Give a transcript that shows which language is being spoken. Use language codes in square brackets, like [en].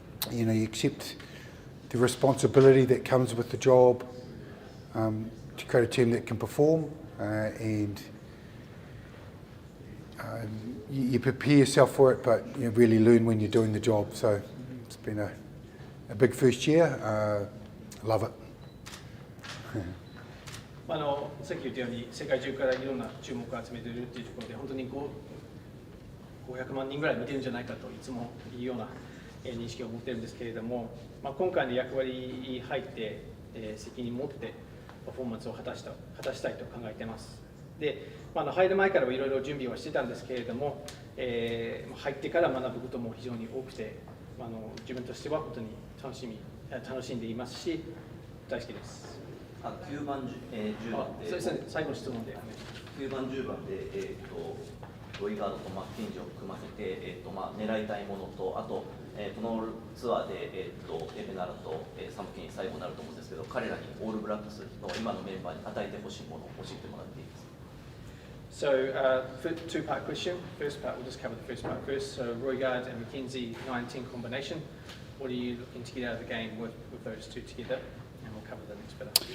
[en] You accept the responsibility that comes with the job to create a team that can perform, and you prepare yourself for it, but you really learn when you're doing the job. So it's been a big first year. Love it. [ja] さっき言ったように世界中からいろんな注目を集めているというところで本当に500万人ぐらい見てるんじゃないかといつもいうような認識を持っているんですけれども、今回の役割に入って責任を持ってパフォーマンスを果たしたいと考えています。で、入る前からいろいろ準備はしてたんですけれども、入ってから学ぶことも非常に多くて、自分としては本当に楽しんでいますし、大好きです。 9番、10番で、そうですね、最後の質問で。 9番、10番で、ロイガードとマッケンジーを組ませて、狙いたいものと、あと、このツアーで、エベナラと、サムケンに最後になると思うんですけど、彼らにオールブラックスの今のメンバーに与えてほしいものを教えてもらっていいですか。 [en] So, two-part question. First part, we'll just cover the first part first. So, Roygaard and McKenzie 19 combination. What are you looking to get out of the game with those two together? And we'll cover the next bit.